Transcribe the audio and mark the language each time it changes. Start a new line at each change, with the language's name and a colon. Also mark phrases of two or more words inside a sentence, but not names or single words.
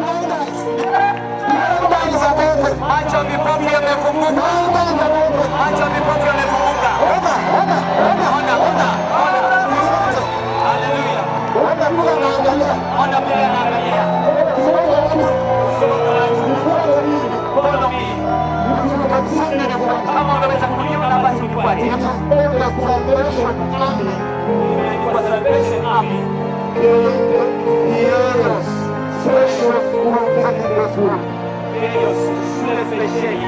Swahili: Macho ya vipofu yamefunguka. Macho ya vipofu yamefunguka. Ona. Haleluya. Ona vile anaangalia.
English: Follow me.
Swahili: Kama unaweza kuniona basi unifuate. Kwa Salvation Army. Shule spesheli.